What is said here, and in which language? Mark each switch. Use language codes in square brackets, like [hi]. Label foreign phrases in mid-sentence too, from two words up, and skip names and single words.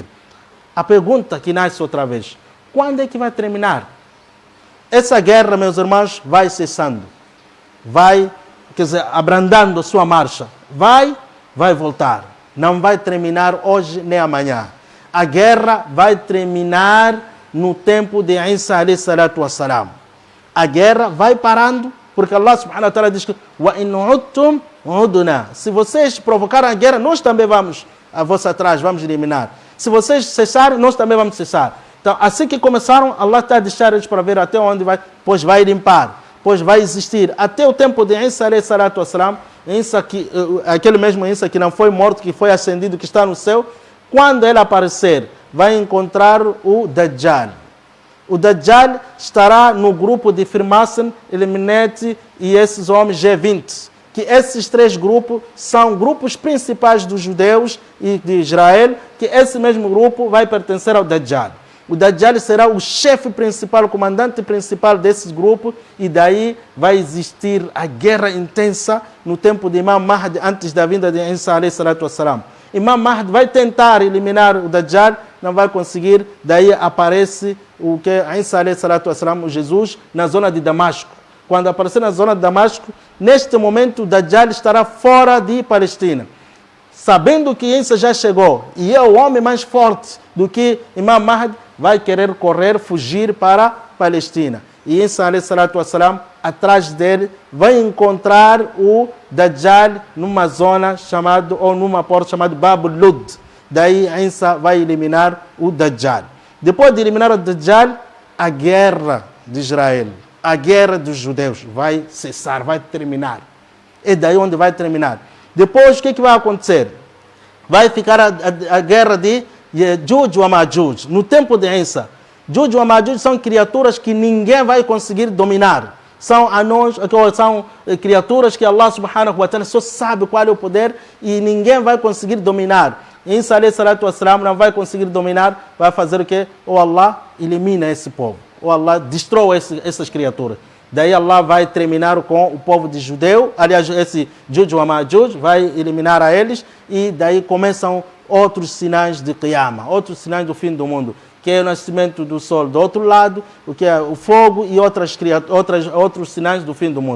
[pt] A pergunta que nasce outra vez: quando é que vai terminar? Essa guerra, meus irmãos, vai cessando. Vai, quer dizer, abrandando a sua marcha. Vai voltar. Não vai terminar hoje nem amanhã. A guerra vai terminar no tempo de Isa [ar] عليه الصلاة والسلام. [pt] A guerra vai parando, porque Allah [ar] سبحانه وتعالى [pt] diz que [ar] وَإِنْ عُدْتُمْ عُدْنَا. [pt] Se vocês provocarem a guerra, nós também vamos a vossa atrás, vamos eliminar. Se vocês cessarem, nós também vamos cessar. Então, assim que começaram, Allah está a deixar eles para ver até onde vai, pois vai limpar. pois vai existir até o tempo de Isa [ar] عليه الصلاة والسلام, [pt] aquele mesmo Isa que não foi morto, que foi ascendido, que está no céu. Quando ele aparecer, vai encontrar o Dajjal. O Dajjal estará no grupo de Freemason, Illuminati e esses homens G20. Que esses três grupos são grupos principais dos judeus e de Israel, que esse mesmo grupo vai pertencer ao Dajjal. O Dajjal será o chefe principal, o comandante principal desses grupos, e daí vai existir a guerra intensa no tempo de Imam Mahdi, antes da vinda de Isa [ar] عليه الصلاة والسلام. [pt] Imam Mahdi vai tentar eliminar o Dajjal, não vai conseguir, daí aparece o que Isa [ar] عليه الصلاة والسلام, [pt] o Jesus, na zona de Damasco. Quando aparecer na zona de Damasco, neste momento o Dajjal estará fora de Palestina. Sabendo que Isa já chegou e é o homem mais forte do que Imam Mahdi, vai querer correr, fugir para a Palestina. [ar] E عيسى عليه الصلاة والسلام, [pt] atrás dele, vai encontrar o Dajjal numa zona chamada, ou numa porta chamada Bab Lud. Daí Isa vai eliminar o Dajjal. Depois de eliminar o Dajjal, a guerra de Israel, a guerra dos judeus vai cessar, vai terminar. É daí onde vai terminar. Depois, o que vai acontecer? Vai ficar a guerra de Yajuj e Majuj. No tempo de Isa, Yajuj e Majuj são criaturas que ninguém vai conseguir dominar. São anões, são criaturas que Allah [ar] سبحانه وتعالى [pt] só sabe qual é o poder e ninguém vai conseguir dominar. Isa [ar] عليه الصلاة والسلام [pt] não vai conseguir dominar, vai fazer o quê? Ou Allah elimina esse povo, ou Allah destrói essas criaturas. Daí Allah vai terminar com o povo de judeu, aliás, esse Yajuj e Majuj vai eliminar a eles, e daí começam outros sinais de Qiyamah, outros sinais do fim do mundo, que é o nascimento do sol do outro lado, o que é o fogo e outros sinais do fim do mundo.